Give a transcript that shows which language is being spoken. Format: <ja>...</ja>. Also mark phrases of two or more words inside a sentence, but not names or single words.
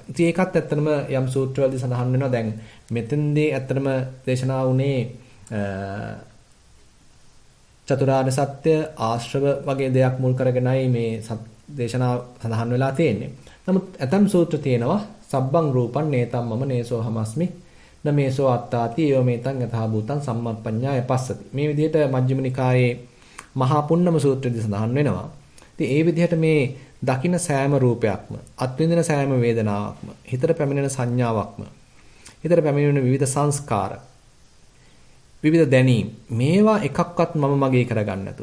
<si>ඉතින් ඒකත් ඇත්තටම යම් සූත්‍රවලදී සඳහන් වෙනවා. දැන් මෙතෙන්දී ඇත්තටම දේශනා වුණේ චතුරාර්ය සත්‍ය ආශ්‍රව වගේ දෙයක් මුල් කරගෙනයි මේ දේශනා සඳහන් වෙලා තියෙන්නේ. නමුත් ඇතම් සූත්‍ර තියෙනවා</si> <pi>සබ්බං රූපං නේතම් මම නේසෝ හමස්මි නමේසෝ අත්තාති ඒව මේතං යථා භූතං සම්මප්පඤ්ඤාය පස්සති.</pi> <si>මේ විදිහට මජ්ක්‍ධිම නිකායේ මහා පුන්නම සූත්‍රයේදී සඳහන් වෙනවා. ඉතින් ඒ විදිහට මේ දකින්න සෑම රූපයක්ම, අත්විඳින සෑම වේදනාවක්ම, හිතට පැමිණෙන සංඥාවක්ම, හිතට පැමිණෙන විවිධ සංස්කාර, විවිධ දැනීම්, මේවා එකක්වත් මම මගේ කරගන්න නැතු.</si>